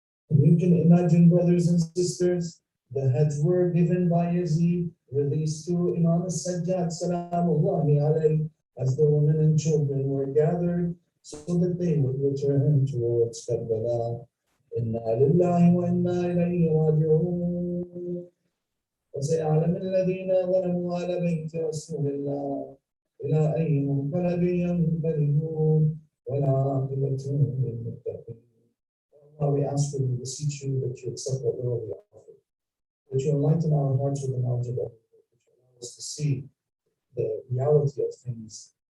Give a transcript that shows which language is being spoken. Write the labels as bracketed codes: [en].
[en] And you can imagine, brothers and sisters, the heads were given by Yazid, released to Imam Sajjad Salamullahi alayhi, as the women and children were gathered so that they would return towards Karbala. Inna lillahi wa inna ilayhi raji'un. [ar] وسيعلم الذين ظلموا على بيت رسول الله إلى أي منقلب ينقلبون والعاقبة للمتقين. [en] We ask you, we beseech you that you accept what little we offer, that you enlighten our hearts with the knowledge of that, that you allow us to see the reality of things.